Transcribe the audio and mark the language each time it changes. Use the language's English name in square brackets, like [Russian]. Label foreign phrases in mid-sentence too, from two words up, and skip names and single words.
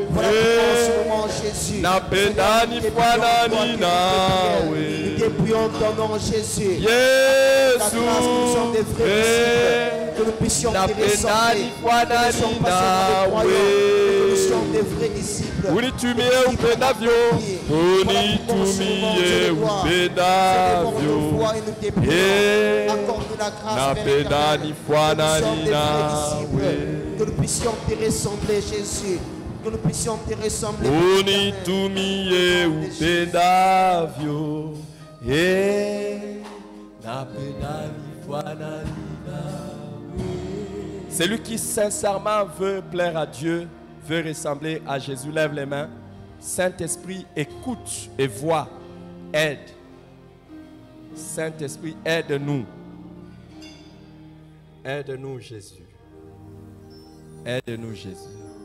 [French] Voilà pourquoi en ce moment, Jésus, nous te prions ton nom, Jésus. La grâce que nous sommes des vrais disciples, que nous puissions te ressembler, que nous ne sommes pas seulement des croyants, mais que nous sommes des vrais disciples. [Swahili] Unitumie upendavyo, unitumie upendavyo. Napenda ni fwana ni nawe. [French] Que nous puissions te ressembler, Jésus. Que nous puissions te ressembler. [Swahili] Unitumie upendavyo. Napenda ni fwana ni nawe. [French] Celui qui sincèrement veut plaire à Dieu, veut ressembler à Jésus, lève les mains. Saint-Esprit, écoute et vois, aide. Saint-Esprit, aide-nous. Aide-nous, Jésus. Aide-nous, Jésus.